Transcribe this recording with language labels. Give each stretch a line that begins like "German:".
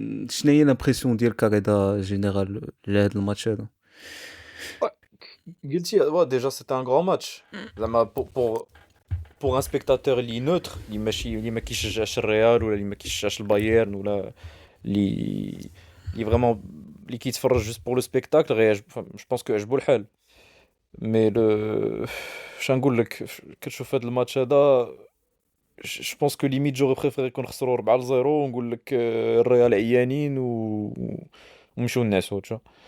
Arabic: شنو هي
French: l'impression
Arabic: ديالك رضا جينيرال لهذا الماتش هذا؟ قلتي
French: déjà c'était un grand match.
Arabic: زعما
French: pour un spectateur
Arabic: اللي neutre اللي ماشي اللي ما كيشجعش الريال ولا اللي ما كيشجعش البايرن ولا اللي
French: vraiment
Arabic: اللي كيتفرج
French: juste pour le spectacle je pense que
Arabic: عجبو الحال. mais اش نقول لك كتشوف هذا الماتش هذا
French: je pense que limite j'aurais préféré qu'on
Arabic: خسروا 4-0 ونقول لك الريال عيانين ومشيو الناس
French: tu vois.